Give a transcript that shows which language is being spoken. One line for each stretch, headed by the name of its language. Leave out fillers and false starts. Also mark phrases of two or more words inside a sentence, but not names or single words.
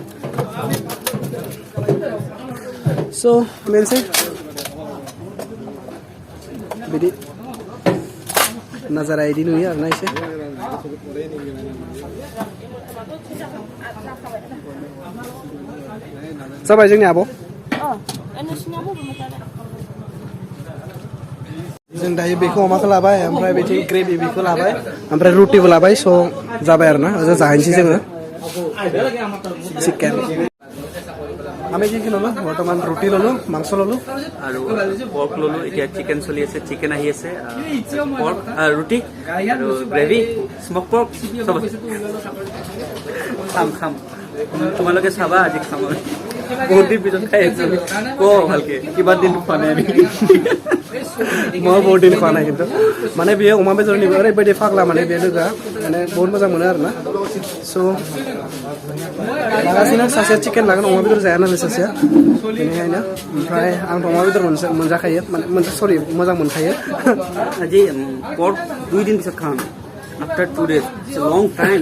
Bodo: स' बेनोसै बिदि नाजारा इदि नुयो आरोना एसे जाबाय जोंनि आब' जों दायो बेखौ अमाखौ लाबाय ओमफ्राय बिदि ग्रेभि बेखौ लाबाय ओमफ्राय रुटिबो लाबाय स' जाबाय आरोना ओजा जाहैनोसै जोङो
Assamese: চিকেন আমি কি ল'লো বৰ্তমান ৰুটি ল'লো মাংস ল'লো আৰু পৰ্ক ল'লো এতিয়া চিকেন চলি আছে চিকেন আহি আছে পৰ্ক ৰুটি আৰু গ্ৰেভি স্মক পৰ্ক চব খাম তোমালোকে চাবা আজি খাম বহুত দিন পিছত খাই আছো ভালকে কিমান দিন খোৱা নাই আমি মই বহুত দিন খোৱা নাই কিন্তু মানে
Bodo: बेयो अमा बेदर निबो ओरैबायदि फाग्ला माने बे लोगोआ माने बहुत मोजां मोनो आरोना स' लागासिनो सासेया चिकेन लागोन अमा बेदर जाया नालाय सासेया बेनिखायनो ओमफ्राय आंथ' अमा बेदर मोनजाखायो माने सरि मोजां मोनखायो
Assamese: আজি পৰ্ক 2 দিন পিছত খাম
English: after 2 days it's a long time